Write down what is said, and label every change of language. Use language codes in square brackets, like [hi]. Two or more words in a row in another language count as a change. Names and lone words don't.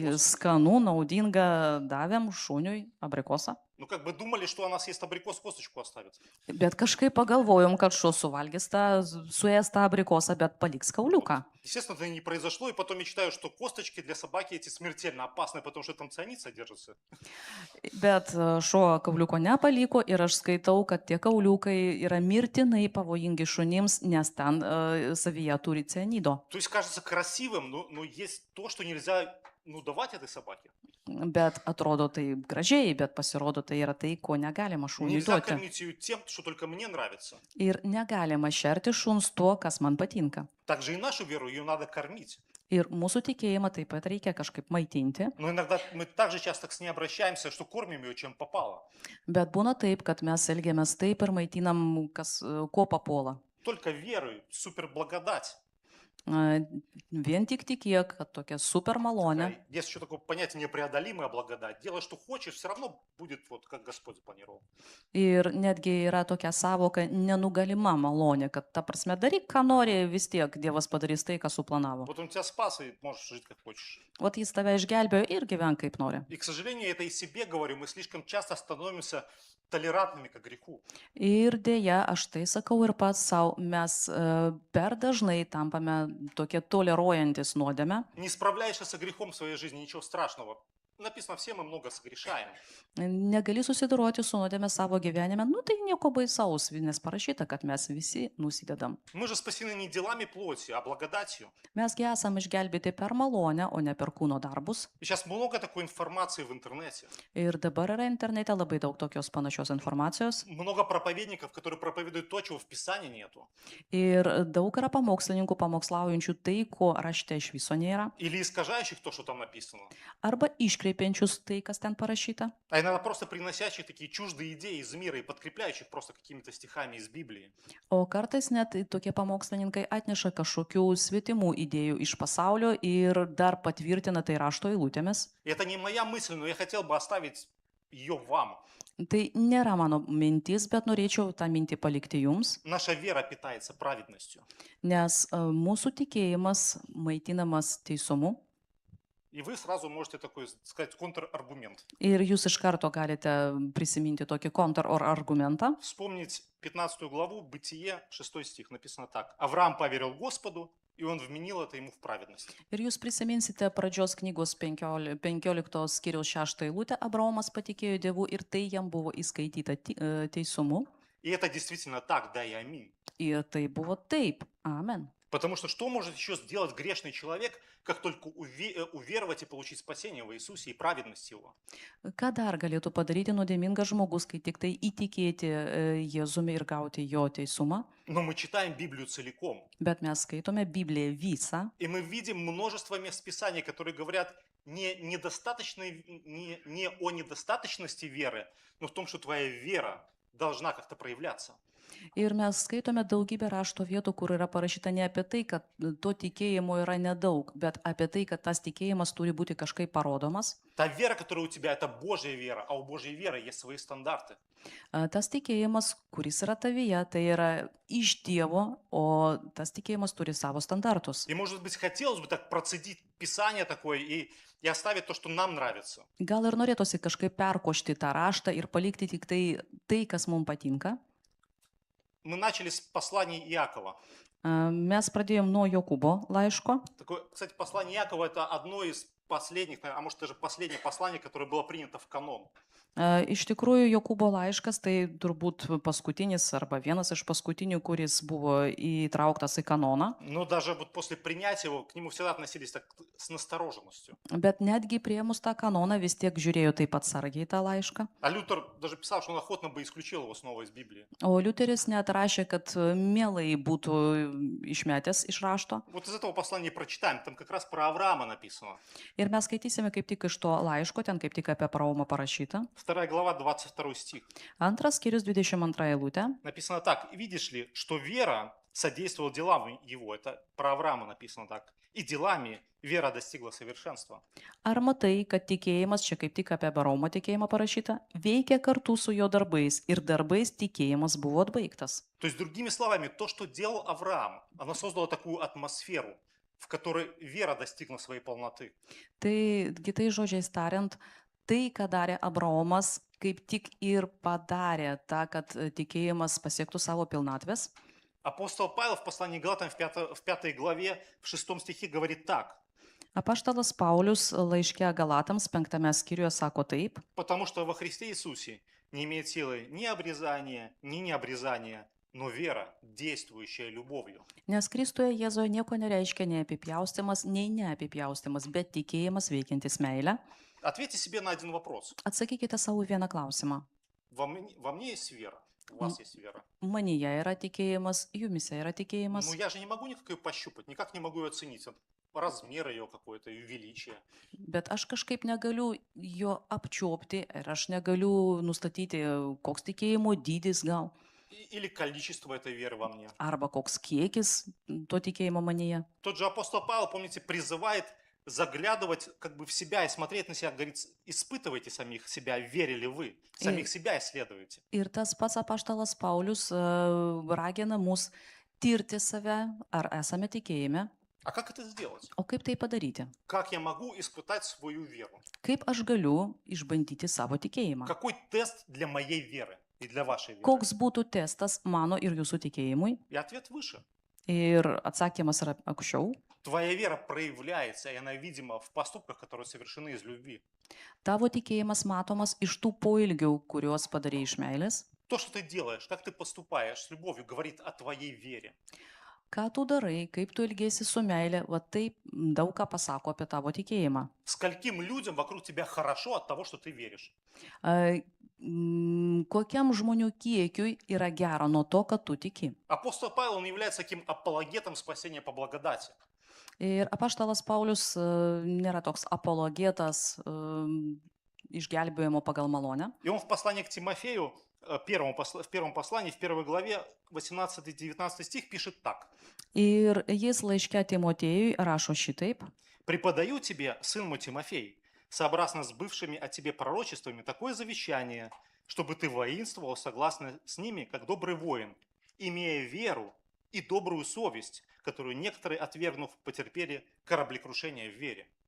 [ru] абрикосу. [lt] skanu, naudinga davėm šuniui abrikosą. [ru] Ну, как бы думали, что она съест абрикос, косточку оставит. [lt] Bet kažkaip pagalvojom, kad šuo suvalgys tą, suės tą abrikosą, bet paliks kauliuką. [ru] Естественно, это не произошло, и потом я читаю, что косточки для собаки эти смертельно опасны, потому что там цианид содержится. [lt] Bet šuo kauliuko nepaliko ir aš skaitau, kad tie kauliukai yra mirtinai pavojingi šunims, nes ten savyje turi cianido. [ru] То есть кажется красивым, но есть то, что нельзя, ну, давать этой собаке. [lt] Bet atrodo tai gražiai, bet pasirodo tai yra tai, ko negalima šuniui [ru] Нельзя [lt] duoti. [ru] кормить ее тем, что только мне нравится. [lt] Ir negalima šerti šuns tuo, kas man patinka. [ru] Также и нашу веру, ее надо кормить. [lt] Ir mūsų tikėjimą taip pat reikia kažkaip maitinti. [ru] Но иногда мы так же часто с ней обращаемся, что кормим ее, чем попало. [lt] Bet būna taip, kad mes elgiamės taip ir maitinam, kas, ko papuola. [ru] Только верой, супер благодать. [lt] Vien tik tikėk, kad tokia super malonė. [ru] Есть еще такое понятие непреодолимая благодать. Делай, что хочешь, все равно будет вот как Господь запланировал. [lt] Ir netgi yra tokia savoka nenugalima malonė, kad ta prasme daryk, ką nori, vis tiek Dievas padarys tai, ką suplanavo. [ru] Вот он тебя спас, и можешь жить как хочешь. [lt] Vat jis tave išgelbėjo ir gyvenk kaip nori. [ru] И, к сожалению, это и себе говорю, мы слишком часто становимся толерантными к греху. [lt] Ir dėja, aš tai sakau ir pats savo, mes per dažnai tampame tokie toleruojantis nuodėmę. [ru] Не справляешься со грехом в своей жизни, ничего страшного. Написано, все мы много согрешаем. [lt] Negali susidoroti su nuodėme savo gyvenime, nu tai nieko baisaus, nes parašyta, kad mes visi nusidedam. [ru] Мы же спасены не делами плоти, а благодатью. [lt] Mesgi esam išgelbėti per malonę, o ne per kūno darbus. [ru] И сейчас много такой информации в интернете. [lt] Ir dabar yra internete labai daug tokios panašios informacijos. [ru] Много проповедников, которые проповедуют то, чего в Писании нету. [lt] Ir daug yra pamokslininkų pamokslaujančių tai, ko rašte iš viso nėra. [ru] Или искажающих то, что там написано. [lt] Arba iškreipiančius tai, kas ten parašyta. [ru] А иногда просто приносящих такие чуждые идеи из мира и подкрепляющих просто какими-то стихами из Библии. [lt] O kartais net tokie pamokslininkai atneša kažkokių svetimų idėjų iš pasaulio ir dar patvirtina tai rašto eilutėmis. [ru] И это не моя мысль, но я хотел бы оставить ее вам. [lt] Tai nėra mano mintis, bet norėčiau tą mintį palikti jums, [ru] Наша вера питается праведностью. [lt] nes mūsų tikėjimas maitinamas teisumu. [ru] И вы сразу можете такой сказать контраргумент. [lt] Ir jūs iš karto galite prisiminti tokį kontrargumentą. [ru] Вспомнить 15 главу, Бытие, 6 стих, написано так. Авраам поверил Господу, и он вменил это ему в праведность. [lt] Ir jūs prisiminsite pradžios knygos 15 skyriaus 6 eilutę. Abraomas patikėjo Dievu ir tai jam buvo įskaityta teisumu. [ru] И это действительно так, да и аминь. [lt] Ir tai buvo taip. Amen. [ru] Потому что может еще сделать грешный человек, как только уверовать и получить спасение в Иисусе и праведность Его? [lt] Ką dar galėtų padaryti nuodėmingas žmogus, kai tik tai įtikėti Jėzumi ir gauti jo teisumą? [ru] Но мы читаем Библию целиком, [lt] Bet mes skaitome Bibliją visą [ru] и мы видим множество мест Писания, которые говорят не о недостаточности веры, но в том, что твоя вера должна как-то проявляться. [lt] ir mes skaitome daugybę rašto vietų, kur yra parašyta ne apie tai, kad to tikėjimo yra nedaug, bet apie tai, kad tas tikėjimas turi būti kažkaip parodomas. [ru] Та вера, которая у тебя, это Божья вера, а у Божьей веры есть свои стандарты. [lt] Tas tikėjimas, kuris yra tavyje, tai yra iš Dievo, o tas tikėjimas turi savo standartus. [ru] И, может быть, хотелось бы так процедить Писание такое и оставить то, что нам нравится. [lt] Gal ir norėtųsi kažkaip perkošti tą raštą ir palikti tik tai, kas mums patinka. [ru] Мы начали с послания Иакова. [lt] Mes pradėjom nuo Jokūbo laiško. [ru] Такое, кстати, послание Иакова – это одно из последних, а может даже последнее послание, которое было принято в канон. [lt] Iš tikrųjų, Jokūbo laiškas tai turbūt paskutinis arba vienas iš paskutinių, kuris buvo įtrauktas į kanoną. [ru] Но даже вот после принятия его к нему всегда относились так с настороженностью. [lt] Bet netgi priėmus tą kanoną vis tiek žiūrėjo taip atsargiai tą laišką. [ru] А Лютер даже писал, что он охотно бы исключил его снова из Библии. [lt] O Liuteris net rašė, kad mielai būtų išmetęs iš rašto. [ru] Вот из этого послания прочитаем, там как раз про Авраама написано. [lt] Ir mes skaitysime kaip tik iš to laiško, ten kaip tik apie Abraomą parašyta. [ru] 2 глава, 22 стих. [lt] Antras skyrius 22 eilutė. [ru] Написано так. «Видишь ли, что вера содействовала делам его». Это про Авраама написано так. «И делами, вера достигла совершенства. [lt] Ar matai, kad tikėjimas, čia kaip tik apie Abraomo tikėjimą parašyta, veikia kartu su jo darbais ir darbais tikėjimas buvo atbaigtas? [ru] То есть, другими словами, то, что делал Авраам, оно создало такую атмосферу, в которой вера достигла своей полноты. [lt] Tai kitais žodžiais tariant, tai, ką darė Abraomas, kaip tik ir padarė tą, kad tikėjimas pasiektų savo pilnatvės. [ru] Апостол Павел в послании к Галатам в 5 главе, в 6 стихе говорит так. [lt] Apaštalas Paulius laiške Galatams 5 skyriuje sako taip, [ru] Потому что во Христе Иисусе не имеет силы ни обрезания, ни необрезания, но вера, действующая любовью. [lt] nes Kristuje Jėzoje nieko nereiškia nei apipjaustimas, nei neapipjaustimas, bet tikėjimas veikiantis meilę. [ru] Ответьте себе на один вопрос. [lt] Atsakykite savo vieną klausimą. [ru] Во мне есть вера, у вас есть вера. [lt] Manyje yra tikėjimas, jumise yra tikėjimas. [ru] Но я же не могу никак ее пощупать, никак не могу ее оценить. Размер ее какой-то, ее величие. [lt] Bet aš kažkaip negaliu jo apčiopti ir aš negaliu nustatyti, koks tikėjimo dydis gal, [ru] Или количество этой веры во мне. [lt] arba koks kiekis to tikėjimo manyje. [ru] Тот же апостол Павел, помните, призывает заглядывать как бы в себя и смотреть на себя, говорит, испытывайте самих себя, верили вы, самих себя исследуйте. [lt] Ir tas pats apaštalas Paulius ragina mus tirti save, ar esame tikėjime, [ru] А как это сделать? [lt] o kaip tai padaryti? [ru] Как я могу испытать свою веру? [lt] Kaip aš galiu išbandyti savo tikėjimą? [ru] Какой тест для моей веры и для вашей веры? [lt] Koks būtų testas mano ir jūsų tikėjimui? [ru] И ответ выше. [lt] Ir atsakymas yra aukščiau. [ru] Твоя вера проявляется, и она видима в поступках, которые совершены из любви. [lt] Tavo tikėjimas matomas iš tų poilgių, kuriuos padarė iš meilės. [ru] То, что ты делаешь, как ты поступаешь с любовью, говорит о твоей вере. [lt] Ką tu darai, kaip tu elgėsi su meilė, va taip daug ką pasako apie tavo tikėjimą. [ru] Скольким людям вокруг тебя хорошо от того, что ты веришь? [lt] Kokiam žmonių kiekiui yra gera nuo to, kad tu tiki. [ru] Апостол Павел, он является таким апологетом спасения по благодати. [lt] Ir apaštalas Paulius nėra toks apologetas išgelbėjimo pagal malonę. [ru] И он в послании к Тимофею, в первом послании, в 1 главе, 18-19 стих пишет так. [lt] Ir jis laiške Timotėjui rašo šitaip. [ru] «Преподаю тебе, сын мой Тимофей, сообразно с бывшими о тебе пророчествами, такое завещание, чтобы ты воинствовал согласно с ними, как добрый воин, имея веру и добрую совесть, которую некоторые, отвергнув, потерпели кораблекрушение в вере».